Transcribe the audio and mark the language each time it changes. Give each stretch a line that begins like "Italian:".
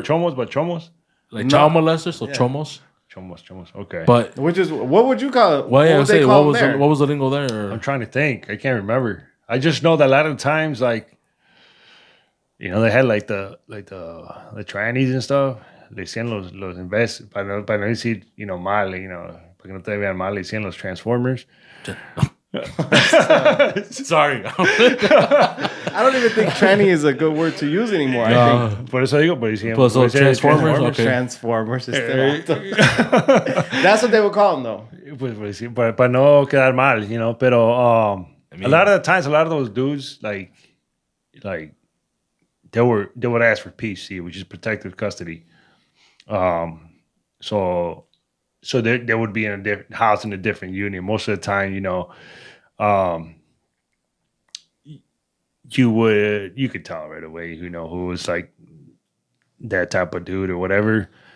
English: chomos, but chomos? Like child molesters, so chomos? Chomos, okay. But what would you call it? Well, yeah, what was the lingo there? I'm trying to think. I can't remember. I just know that a lot of times, like, you know, they had like the trannies and stuff.
Spanish: Le decían los invest para no decir, you know, mal, you know, para que no te vean mal, le decían los transformers.
English: Sorry. I don't even think tranny is a good word to use anymore. I think.
Spanish: Por eso digo, pues
English: Transformers. Okay. Transformers. That's what they would call them, though.
Spanish: Pues sí, para no quedar mal, you know.
English: Pero a lot of the times, a lot of those dudes, like they would ask for PC, which is protective custody. So they would be in a different house in a different unit. Most of the time, you know, you could tell right away, you know, who was like that type of dude or whatever.